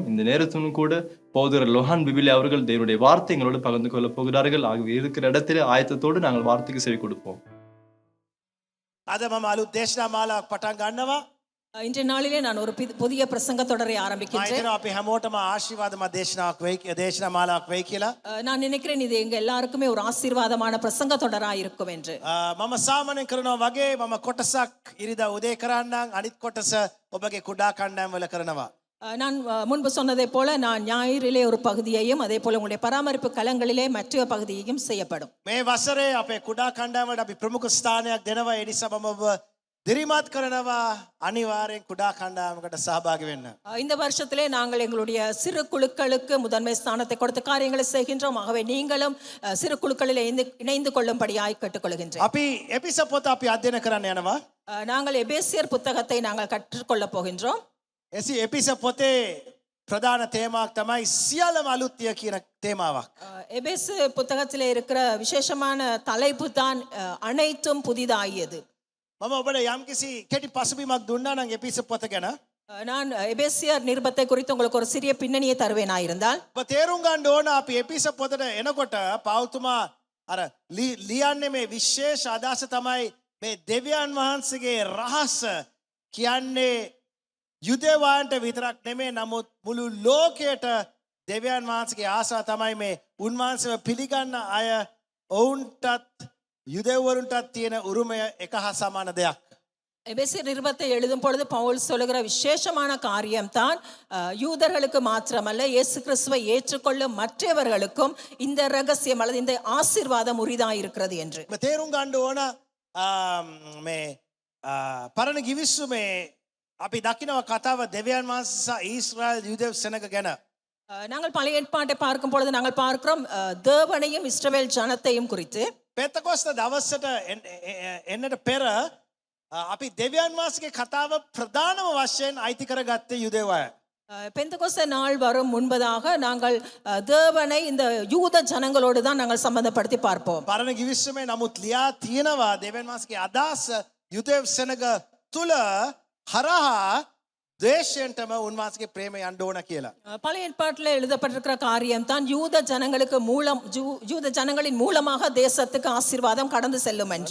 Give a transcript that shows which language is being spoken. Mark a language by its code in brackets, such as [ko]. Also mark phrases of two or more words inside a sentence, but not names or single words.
[ta] இந்த நேரத்திலும் கூட போதகர் லோஹான் பிபிலி அவர்கள் தேவனுடைய வார்த்தை எங்களோடு பகிர்ந்து கொள்ள போகிறார்கள். ஆகவே இருக்கிற இடத்திலே ஆயத்தத்தோடு நாங்கள் வார்த்தைக்கு செவி கொடுப்போம். [si] අද මම අලුත් දේශනා මාලාවක් පටන් ගන්නවා. [ta] இன்றைய நாளிலே நான் ஒரு புதிய பிரசங்க தொடரை [si] මම [ta] ஆரம்பிக்கின்றேன். [si] හිතනවා අපි හැමෝටම ආශිර්වාදමත් දේශනාවක් වෙයි දේශනා මාලාවක් වෙයි කියලා. [ta] நான் நினைக்கிறேன் இது எங்க எல்லாருக்குமே ஒரு ஆசீர்வாதமான பிரசங்க தொடரா இருக்கும் என்று. [si] මම සාමාන්‍යයෙන් කරනවා වගේ මම කොටසක් ඉරිදා උදේ කරන්නම් අනිත් කොටස ඔබගේ කුඩා කණ්ඩායම් වල කරනවා. [ta] நான் முன்பு சொன்னதை போல நான் ஞாயிறிலே ஒரு பகுதியையும் அதே போல உங்களுடைய பராமரிப்பு களங்களிலே மற்ற பகுதியையும் செய்யப்படும். [si] මේ වසරේ අපේ කුඩා කණ්ඩායම් වලට අපි ප්‍රමුඛ ස්ථානයක් දෙනවා. ඒ නිසා මම ඔබ දිරිමත් කරනවා අනිවාර්යෙන් කුඩා කණ්ඩායමකට සහභාගී වෙන්න. [ta] இந்த வருஷத்திலே நாங்கள் எங்களுடைய சிறு குழுக்களுக்கு முதன்மை ஸ்தானத்தை கொடுத்த காரியங்களை செய்கின்றோம். ஆகவே நீங்களும் சிறு குழுக்களில் இணைந்து கொள்ளும்படியாய் கேட்டுக்கொள்கின்றேன். [si] අපි එපිස පොත අපි අධ්‍යයන කරන්න යනවා. [ta] நாங்கள் எபேசியர் புத்தகத்தை நாங்கள் கற்றுக்கொள்ள போகின்றோம். [si] එපිස පොතේ ප්‍රධාන තේමාවක් තමයි සියල්ලම අලුත්ය කියන තේමාවක්. [ta] எபேசு புத்தகத்திலே இருக்கிற விசேஷமான தலைப்பு தான் அனைத்தும் புதிதாகியது. [si] මම ඔබට යම්කිසි කෙටි පසුබිමක් දුන්නා නම් එපිස පොත ගැන. [ta] நான் எபேசியர் நிருபத்தை குறித்து உங்களுக்கு ஒரு சிறிய பின்னணியை தருவேனாயிருந்தால் [si] ඔබ තේරුම් ගන්න ඕන අපි එපිස පොතට එනකොට පෞතුමා අර ලියන්නේ මේ විශේෂ අදහස තමයි මේ දෙවියන් වහන්සේගේ රහස කියන්නේ යුදෙවන්ට විතරක් නෙමෙයි නමුත් මුළු ලෝකයට දෙවියන් වහන්සේගේ ආසාව තමයි මේ උන්වහන්සේව පිළිගන්න අය ඔවුන්ටත් යුදෙවරුන්ටත් තියෙන උරුමය එක හා සමාන දෙයක්. [ta] எபேசியர் நிருபத்தை எழுதும் பொழுது பவுல் சொல்லுகிற விசேஷமான காரியம்தான் யூதர்களுக்கு மாத்திரமல்ல இயேசு கிறிஸ்துவை ஏற்றுக்கொள்ளும் மற்றவர்களுக்கும் இந்த ரகசியம் அல்லது இந்த ஆசீர்வாதம் உரிதாயிருக்கிறது என்று. [si] ඔබ තේරුම් ගන්න ඕන මේ පරණ කිවිස්සුමේ අපි දකිනවා කතාව දෙවියන් වහන්සේ සහ ඊශ්‍රායල් යුදෙව් සෙනග ගැන. [ta] நாங்கள் பழைய ஏற்பாட்டை பார்க்கும் பொழுது நாங்கள் பார்க்கிறோம் தேவனையும் இஸ்ரவேல் ஜனத்தையும் குறித்து. [si] පෙත්තකොස්ත දවසට එන්නට පෙර අපි දෙවියන් වහන්සේගේ කතාව ප්‍රධානම වශයෙන් අයිති කරගත්තේ යුදෙව් අය. [ta] பெந்தகோஸ்தே நாள் வரும் முன்பதாக நாங்கள் தேவனை இந்த யூத ஜனங்களோடு தான் நாங்கள் சம்பந்தப்படுத்தி பார்ப்போம். [si] පරණ කිවිස්සුමේ නමුත් ලියා තියෙනවා දෙවියන් වහන්සේගේ අදහස යුදෙව් සෙනග තුල හරහා தேசன்டම උන්වහන්සේගේ ප්‍රේමය යන්න ඕන කියලා. [ta] பழைய ஏற்பாட்டில் எழுதப்பட்டிருக்கிற காரியம் தான் யூத ஜனங்களுக்கு மூலம் யூத ஜனங்களின் மூலமாக தேசத்துக்கு ஆசீர்வாதம் கடந்து செல்லும் என்று.